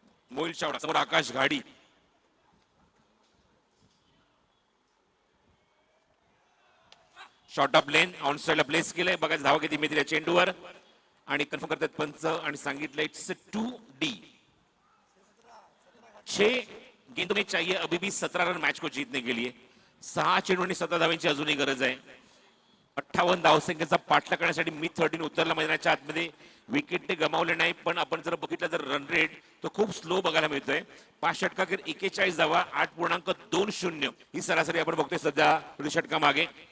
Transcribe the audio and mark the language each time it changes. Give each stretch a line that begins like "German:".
Marathi: मोहिल चावडा समोर आकाश घाडी. Short of lane on साइडला place केलंय. बघायचं धावा किती मिळतील या चेंडूवर आणि कन्फर्म करतात पंच आणि सांगितलं
English: It's 2D.
Hindi: 6 गेंदों में चाहिए अभी भी 17 रन मैच को जीतने के लिए.
Marathi: 6 चेंडू आणि 17 धावांची अजूनही गरज आहे. 58 धावसंख्येचा पाठलाग करण्यासाठी मिड 13 उतरला मैदानाच्या आतमध्ये. विकेट ते गमावले नाही पण आपण जर बघितलं तर रन रेट तो खूप स्लो बघायला मिळतोय. 5 षटकाखेर 41 धावा 8.20 ही सरासरी आपण बघतोय सध्या षटका मागे.